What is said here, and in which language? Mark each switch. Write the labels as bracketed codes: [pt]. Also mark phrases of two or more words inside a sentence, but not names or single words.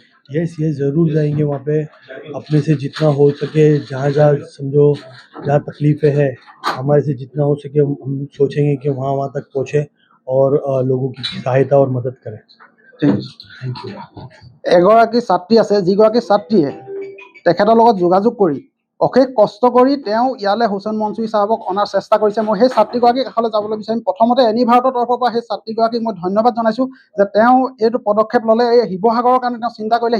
[hi] यस ज़रूर जाएंगे वहाँ पे। अपने से जितना हो सके, जहाँ समझो जहाँ तकलीफ़ें है, हमारे से जितना हो सके हम सोचेंगे कि वहाँ तक पहुँचे और लोगों की सहायता और मदद करें। थैंक यू। [as] एगৰাকী ছাত্ৰী আছে, যিগৰাকী ছাত্ৰীয়ে তেখেতৰ লগত যোগাযোগ কৰি অশেষ কষ্ট কৰি তেওঁ ইয়ালৈ হুছেইন মনছুৰী চাহাবক অনাৰ চেষ্টা কৰিছে। মই সেই ছাত্ৰীগৰাকীৰ কাষলৈ যাবলৈ বিচাৰিম। প্ৰথমতে এনি ভাৰতৰ তৰফৰ পৰা সেই ছাত্ৰীগৰাকীক মই ধন্যবাদ জনাইছোঁ যে তেওঁ এইটো পদক্ষেপ ল'লে। এই শিৱসাগৰৰ কাৰণে তেওঁ চিন্তা কৰিলে।